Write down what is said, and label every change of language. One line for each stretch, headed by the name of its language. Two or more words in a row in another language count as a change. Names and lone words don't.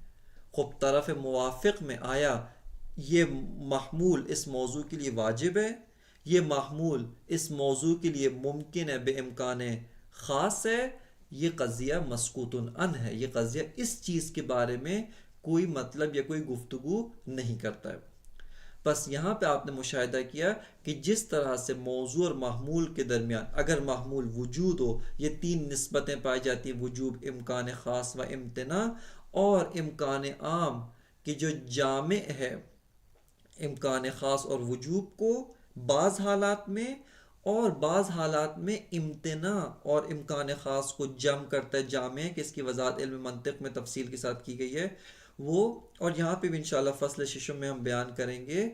Urdu: خب طرف موافق میں آیا یہ محمول اس موضوع کے لیے واجب ہے، یہ محمول اس موضوع کے لیے ممکن ہے، بے امکان خاص ہے، یہ قضیہ مسکوت عن ہے، یہ قضیہ اس چیز کے بارے میں کوئی مطلب یا کوئی گفتگو نہیں کرتا ہے. بس یہاں پہ آپ نے مشاہدہ کیا کہ جس طرح سے موضوع اور محمول کے درمیان اگر محمول وجود ہو، یہ تین نسبتیں پائی جاتی ہیں، وجوب، امکان خاص و امتناع، اور امکان عام کی جو جامع ہے امکان خاص اور وجوب کو بعض حالات میں، اور بعض حالات میں امتناع اور امکان خاص کو جمع کرتا ہے، جامع ہے کہ اس کی وضاحت علم منطق میں تفصیل کے ساتھ کی گئی ہے وہ، اور یہاں پہ بھی انشاءاللہ فصل ششم میں ہم بیان کریں گے.